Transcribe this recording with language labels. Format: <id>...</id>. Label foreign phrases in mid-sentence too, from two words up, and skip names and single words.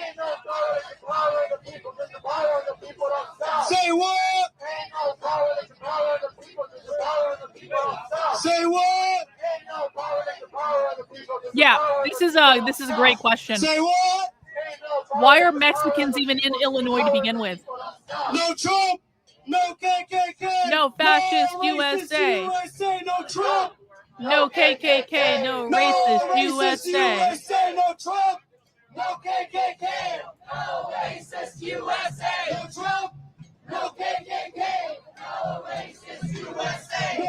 <en>Say what? Say what? Yeah, this is a great question. Say what? Why are Mexicans even in Illinois to begin with? No Trump, no KKK, no fascist no USA, no Trump, no KKK, no racist USA. No Trump, no KKK, no racist USA, no Trump, no KKK, no racist USA, no</en>